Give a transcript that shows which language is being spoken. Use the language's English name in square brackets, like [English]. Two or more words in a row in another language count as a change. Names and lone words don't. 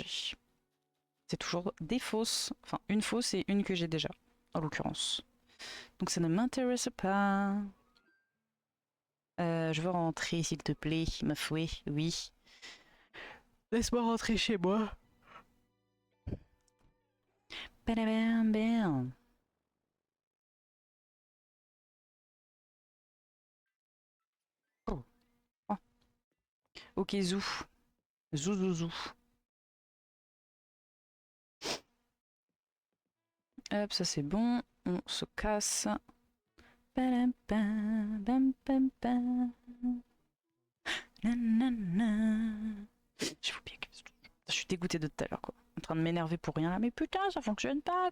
[French] C'est toujours des fausses. Enfin, une fausse et une que j'ai déjà, en l'occurrence. Donc ça ne m'intéresse pas. Je veux rentrer, s'il te plaît, ma fouet, oui. Laisse-moi rentrer chez moi. Badabam, bam. Oh. Oh. Ok, zou. Zou, zou, zou. Hop, ça c'est bon. On se casse. Badam, bam, bam, bam, bam. Nanana. J'ai oublié que... Je suis dégoûtée de tout à l'heure, quoi. En train de m'énerver pour rien là. Mais putain, ça fonctionne pas.